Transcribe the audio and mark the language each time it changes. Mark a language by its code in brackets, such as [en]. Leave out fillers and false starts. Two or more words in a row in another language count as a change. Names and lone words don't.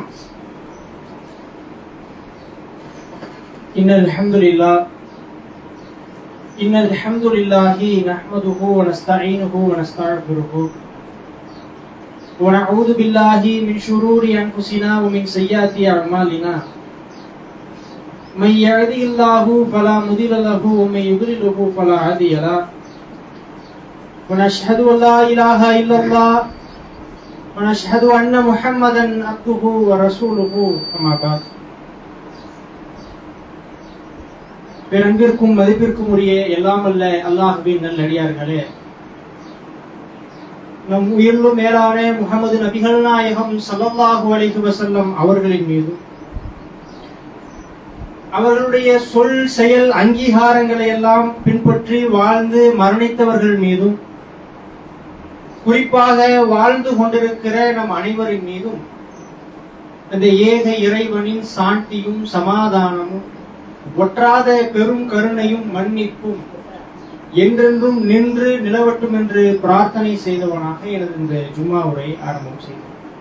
[ar] إن الحمد لله نحمده ونستعينه ونستغفره ونعوذ بالله من شرور أنفسنا ومن سيئات أعمالنا. من يهده الله فلا مضل له ومن يضلله فلا هادي له. ونشهد أن لا إله إلا الله ونشهد أن محمدا عبده ورسوله. أما بعد. [ta] பேரன்பிற்கும் மதிப்பிற்கும் உரிய எல்லாம் அல்ல அல்லாஹ்வின் நல்லடியார்களே, நம் உயிரிலும் மேலான முஹம்மது நபிகள் நாயகம் [ar] صلى الله عليه وسلم [ta] அவர்களின் மீது, அவர்களுடைய சொல் செயல் அங்கீகாரங்களை எல்லாம் பின்பற்றி வாழ்ந்து மரணித்தவர்கள் மீதும், குறிப்பாக வாழ்ந்து கொண்டிருக்கிற நம் அனைவரின் மீதும் அந்த ஏக இறைவனின் சாந்தியும் சமாதானமும் ஒற்றாத பெரும் கருணையும் மன்னிப்பும் என்றென்றும் நின்று நிலவட்டும் என்று பிரார்த்தனை செய்தவனாக எனது இந்த ஜும்மா உரை ஆரம்பம் செய்தேன்.